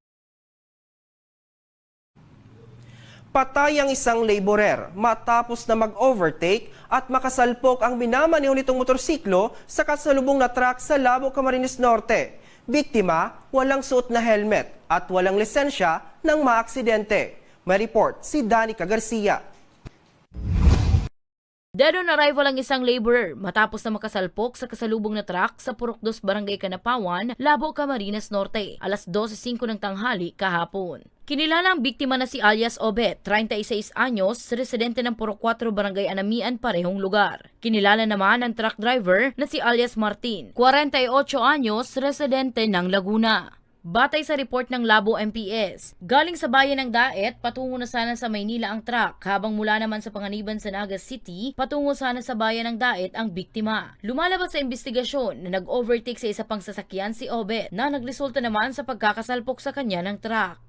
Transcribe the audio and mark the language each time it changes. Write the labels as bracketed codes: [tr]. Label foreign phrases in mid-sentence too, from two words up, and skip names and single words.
[tl] Patay ang isang laborer matapos na mag-overtake at makasalpok ang minamaneho nitong motorsiklo sa kasalubong na truck sa Labo, Camarines Norte. Biktima, walang suot na helmet at walang lisensya nang maaksidente. May report si Danica Garcia. [en] Dead on arrival [tl] ang isang laborer matapos na makasalpok sa kasalubong na truck sa Purok 2 Barangay Kanapawan, Labo, Camarines Norte, alas 12:05 ng tanghali kahapon. Kinilala ang biktima na si alias Obet, 36 anyos, residente ng Purok 4 Barangay Anamian, parehong lugar. Kinilala naman ang [en] truck driver [tl] na si alias Martin, 48 anyos, residente ng Laguna. Batay sa report ng Labo MPS, galing sa bayan ng Daet, patungo na sana sa Maynila ang truck, habang mula naman sa Panganiban sa Naga City, patungo sana sa bayan ng Daet ang biktima. Lumalabas sa investigasyon na nag-overtake sa isa pang sasakyan si Obet, na nagresulta naman sa pagkakasalpok sa kanya ng truck.